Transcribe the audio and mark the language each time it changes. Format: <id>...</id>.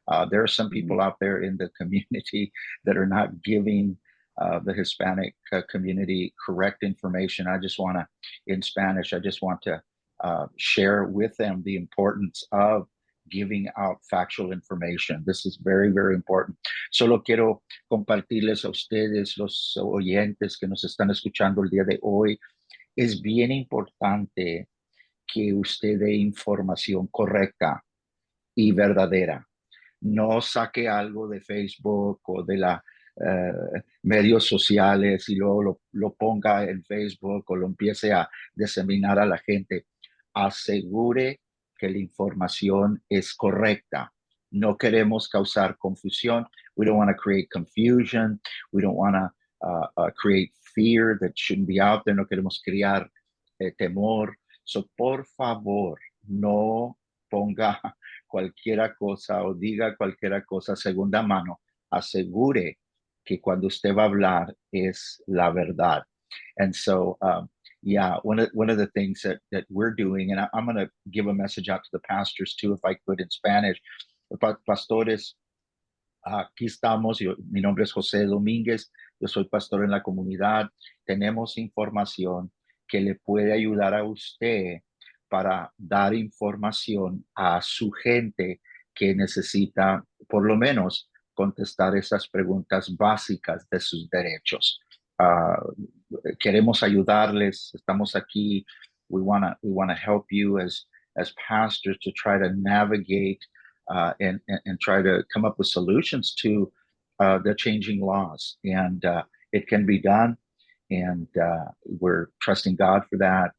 <en>There are some people out there in the community that are not giving the Hispanic community correct information. I just want to, in Spanish, I just want to share with them the importance of giving out factual information. This is very, very important.</en> <es>Solo quiero compartirles a ustedes, los oyentes que nos están escuchando el día de hoy. Es bien importante que usted dé información correcta y verdadera. No saque algo de Facebook o de la medios sociales y luego lo ponga en Facebook o lo empiece a diseminar a la gente. Asegure que la información es correcta. No queremos causar confusión.</es> <en>We don't want to create confusion. We don't want to create fear that shouldn't be out there.</en> <es>No queremos crear temor. So, por favor, no ponga cualquiera cosa o diga cualquiera cosa segunda mano. Asegure que cuando usted va a hablar es la verdad.</es> <en>And so, yeah, one of the things that we're doing, and I'm going to give a message out to the pastors too, if I could, in Spanish.</en> <es>Pastores, aquí estamos. Mi nombre es José Domínguez. Yo soy pastor en la comunidad. Tenemos información que le puede ayudar a usted para dar información a su gente que necesita, por lo menos, contestar esas preguntas básicas de sus derechos. Queremos ayudarles. Estamos aquí.</es> <en>We wanna help you as pastors to try to navigate and try to come up with solutions to the changing laws. And it can be done. And we're trusting God for that.</en>